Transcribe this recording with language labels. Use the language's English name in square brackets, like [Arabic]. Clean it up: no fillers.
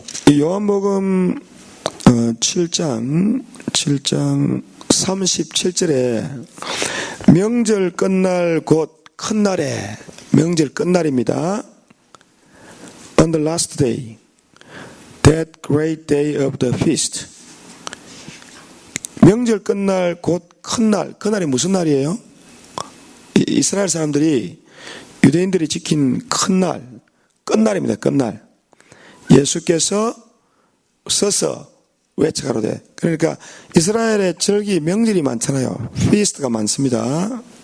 [Korean] 요한복음 7장 37절에 명절 끝날 곧 큰 날에, 명절 끝날입니다. [English] On the last day, that great day of the feast. [Korean] 명절 끝날 곧 큰 날, 그 날이 무슨 날이에요? 이스라엘 사람들이, 유대인들이 지킨 큰 날, 끝날입니다. 끝날. 예수께서 서서 외쳐가로되. 그러니까 이스라엘의 절기 명절이 많잖아요. 피스트가 많습니다.